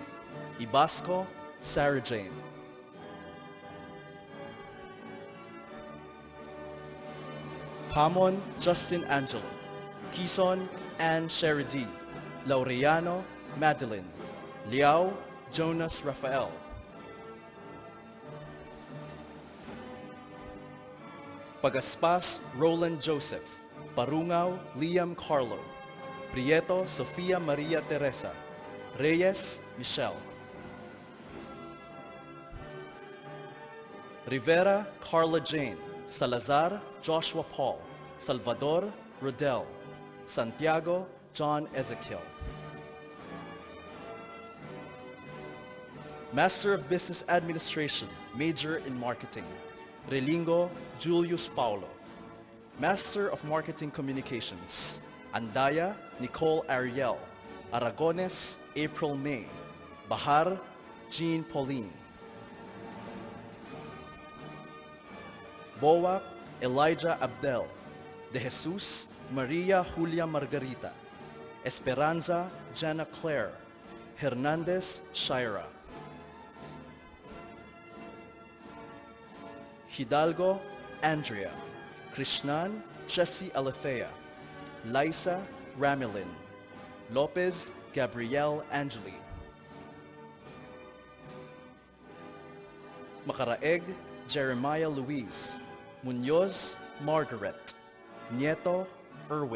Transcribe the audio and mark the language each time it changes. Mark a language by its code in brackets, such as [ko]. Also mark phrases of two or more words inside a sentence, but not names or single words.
[en] Ibasco Sarah Jane. Hamon Justin Angelo. Quezon Ann Sheridi. Laureano Madeline. Liao Jonas Rafael. Pagaspas Roland Joseph. Parungaw Liam Carlo. Prieto Sofia Maria Teresa. Reyes Michelle. Rivera Carla Jane. Salazar Joshua Paul. Salvador Rodel. Santiago John Ezekiel. Master of Business Administration, Major in Marketing, Relingo Julius Paulo. Master of Marketing Communications, Andaya Nicole Ariel. Aragones April May. Bahar Jean Pauline. Boak Elijah Abdel. De Jesus Maria Julia Margarita. Esperanza Jana Claire. Hernandez Shaira. Hidalgo Andrea. Krishnan Chessy Alethea. Liza Ramilin. Lopez Gabrielle Angeli. Macaraeg Jeremiah Luis. Munoz Margaret. Nieto Erwin.